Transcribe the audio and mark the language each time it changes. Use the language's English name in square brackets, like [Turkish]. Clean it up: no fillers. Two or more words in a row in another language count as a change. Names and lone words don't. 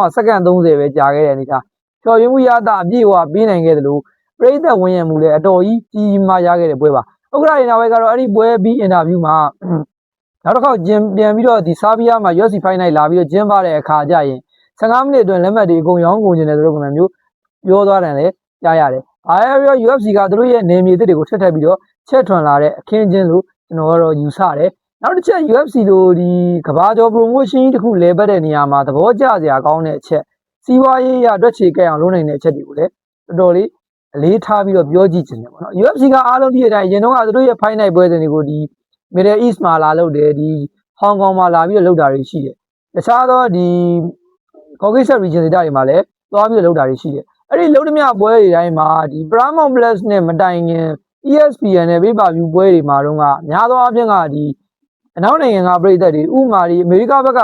[Burmese] စက္ကန့်30ပဲကြာခဲ့တဲ့အနေထားချော်ရင်းမှုရတာအပြည့်အဝပြီးနိုင်ခဲ့တယ်လို့ပြည်သက်ဝင်ရမှုလည်းအတော်ကြီးကြီးမားရခဲ့တဲ့ပွဲပါဥက္ကဋ္ဌနာဝဲကတော့အဲ့ဒီပွဲပြီးအင်တာဗျူးမှာနောက်တစ်ခေါက်ပြန်ပြီးတော့ဒီဆာဘီယာမှာ UFC Fight Night လာပြီးတော့ကျင်းပတဲ့အခါကျရင်15မိနစ်အတွင်းလက်မှတ်တွေအကုန်ရောင်းကုန်နေတယ်ဆိုတဲ့ပုံစံမျိုးပြောသွားတယ်လေကြားရတယ်။အားရ UFC ကသူတို့ရဲ့နေမြေသစ်တွေကိုထက်ပြီးတော့ချက်ထွန်လာတဲ့အခင်းချင်းလို့ကျွန်တော်ကတော့ယူဆတယ် နောက်တစ်ချက် UFC တို့ဒီကဘာကျော် promotion တခုလဲပတ်တဲ့နေရာမှာသဘောကျစရာကောင်းတဲ့အချက်စီးပွားရေးရတွက်ချေကြက်အောင်လုပ်နိုင်တဲ့အချက်တွေကိုလည်းတော်တော်လေးအလေးထားပြီးတော့ပြောကြည့်ချင်တယ်ပေါ့နော် UFC ကအားလုံးဒီအတိုင်းအရင်တော့ကသူတို့ရဲ့ [English] fight night [Burmese] ပွဲစဉ်တွေကိုဒီ Middle East မှာလာလုပ်တယ်ဒီ Hong Kong မှာလာပြီးတော့လုပ်တာတွေရှိတယ်တခြားသောဒီ [English] Caucasus region [Burmese] ဒေသတွေမှာလည်းသွားပြီးတော့လုပ်တာတွေရှိတယ်အဲ့ဒီလုပ်သမျှပွဲတွေတိုင်းမှာဒီ Paramount Plus နဲ့မတိုင်ခင် ESPN နဲ့ Pay-per-view ပွဲတွေမှာတော့ကများသောအားဖြင့်ကဒီအနောက်နိုင်ငံကပြည်သက်တွေဥမာဒီအမေရိကဘက်က